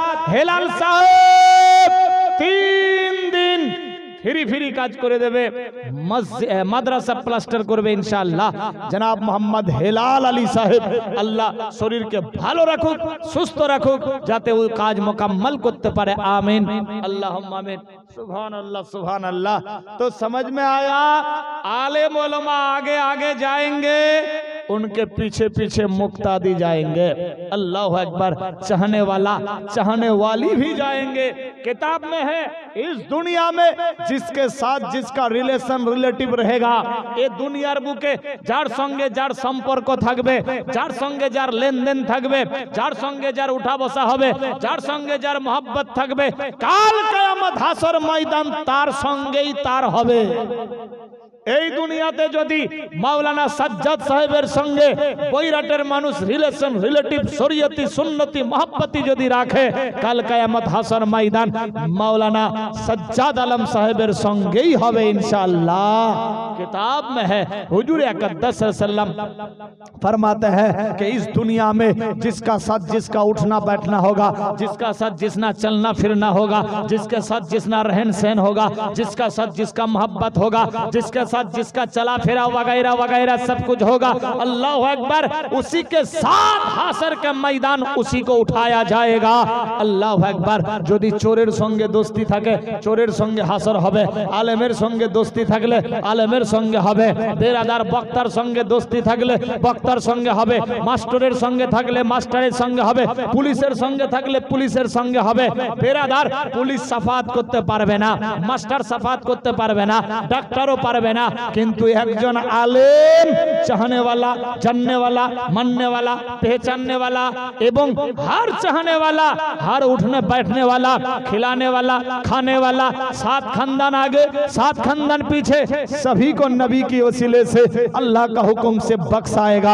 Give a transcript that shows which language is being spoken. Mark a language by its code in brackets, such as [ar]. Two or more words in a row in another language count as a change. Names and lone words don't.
[bn] হেলাল সাহেব 3 দিন [en] free free [bn] কাজ করে দেবে, মাদ্রাসা প্লাস্টার করবে ইনশাআল্লাহ। জনাব মোহাম্মদ হেলাল আলী সাহেব, আল্লাহ শরীরকে ভালো রাখুক, সুস্থ রাখুক, যাতে ওই কাজ মোকাম্মল করতে পারে। [ar] آمين، اللهم آمين. سبحان الله، سبحان الله. [hi] तो समझ में आया, आलिम उलमा आगे आगे जाएंगे, उनके पीछे पीछे मुक्तादी जाएंगे। [ar] الله أكبر. [hi] चाहने वाला, चाहने वाली भी जाएंगे। किताब में है, इस दुनिया में जिसके साथ जिसका [en] relation relative [bn] रहेगा, এ দুনিয়ার বুকে যার সঙ্গে যার সম্পর্ক থাকবে, যার সঙ্গে যার লেনদেন থাকবে, যার সঙ্গে যার উঠা বসা হবে, যার সঙ্গে যার মোহাব্বত থাকবে, কাল কিয়ামত হাশর ময়দান তার সঙ্গেই তার হবে। এই দুনিয়াতে যদি মাওলানা সাজ্জাদ সাহেবের সঙ্গে বৈরাটের মানুষ [en] relation relative [bn] শরীয়তি সুন্নতি মোহাব্বতি যদি রাখে, কাল কিয়ামত হাসর ময়দান মাওলানা সাজ্জাদ আলম সাহেবের সঙ্গে হি হবে ইনশাআল্লাহ। [hi] किताब में है हुजूर अक़दस [ar] صلى الله عليه وسلم [hi] फरमाते हैं कि इस दुनिया में जिसका साथ जिसका उठना बैठना होगा, जिसका साथ जिसना चलना फिरना होगा, जिसके साथ जिसना रहन सहन होगा, जिसका साथ जिसका मोहब्बत होगा, जिसके साथ जिसका चला फिरा वगैरह वगैरह सब कुछ होगा, [ar] الله أكبر, [hi] उसी के साथ हाशर के मैदान उसी को उठाया जाएगा। [ar] الله أكبر. [bn] যদি চোরের সঙ্গে দোস্তি থাকে চোরের সঙ্গে হাশর হবে, আলেমের সঙ্গে দোস্তি থাকলে আলেমের সঙ্গে হবে, বেরাদার বক্তার সঙ্গে দোস্তি থাকলে বক্তার সঙ্গে হবে, মাস্টারের সঙ্গে থাকলে মাস্টারের সঙ্গে হবে, পুলিশের সঙ্গে থাকলে পুলিশের সঙ্গে হবে। বেরাদার পুলিশ শাফাত করতে পারবে না, মাস্টার শাফাত করতে পারবে না, ডাক্তারও পারবে না, কিন্তু একজন আলেম [hi] चाहने वाला, जानने वाला, मानने वाला, पहचानने वाला एवं हर चाहने वाला, हर उठने बैठने वाला, खिलाने वाला, खाने वाला, सात खानदान आगे सात खानदान पीछे, सभी को नबी की वसीले से अल्लाह का हुक्म से बख्शाएगा।